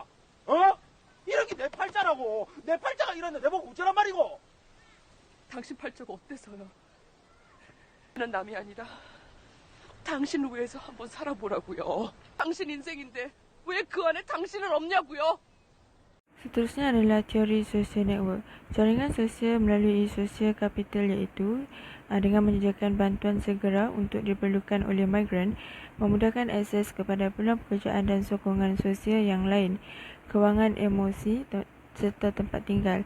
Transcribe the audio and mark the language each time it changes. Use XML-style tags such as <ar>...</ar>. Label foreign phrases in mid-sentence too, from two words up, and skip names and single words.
<ko>어? 이렇게 내 팔자라고. 내 팔자가 이런데 내보고 어쩌란 말이고. 당신 팔자가 어때서요? 나는 남이 아니라 당신을 위해서 한번 살아보라고요. 당신 인생인데 왜 그 안에 당신은 없냐고요?</ko> <ms>Seterusnya adalah teori</ms> <en>social network.</en> <ms>Jaringan sosial melalui sosial kapital iaitu dengan menyediakan bantuan segera untuk diperlukan oleh migran, memudahkan akses kepada peluang pekerjaan dan sokongan sosial yang lain, kewangan emosi serta tempat tinggal.</ms>